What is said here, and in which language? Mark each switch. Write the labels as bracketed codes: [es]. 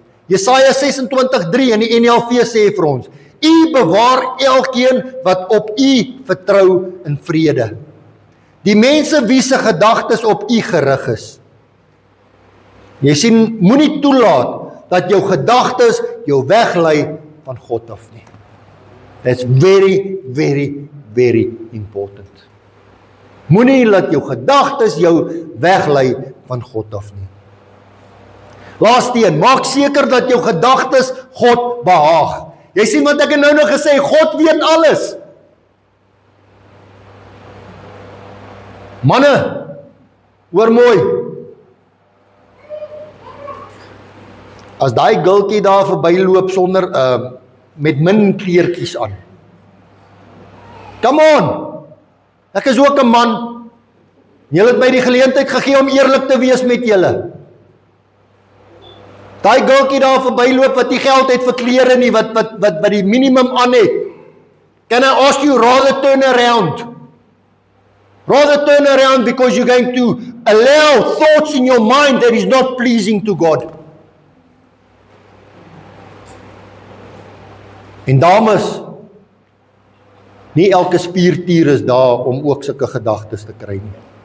[af] Jesaja 26:3 in die NLV sê vir ons, U bewaar elkeen wat op U vertrou in vrede. Die mense wie se gedagtes op U gerig is. Jy sien, moenie toelaat dat jou gedagtes jou weglei van God af nie. [en] That's very, very, very important. [af] Moenie laat jou gedagtes jou weglei van God af nie. Laaste een, maak seker dat jou gedagtes God behaag. Jy sien wat ek nou gesê, God weet alles. Manne, hoor mooi. As daai gultjie daar verbyloop sonder met min kleertjies aan. [en] Come on. [af] Ek is ook 'n man. Julle het my die geleentheid gegee om eerlik te wees met julle. Daai gultjie daar verbyloop wat nie geld het vir klere nie, wat die minimum aan het. [en] Can I ask you rather turn around? Rather turn around because you're going to allow thoughts in your mind that is not pleasing to God. [af] En dames, nie elke spiertier is daar om ook sulke gedagtes te kry nie.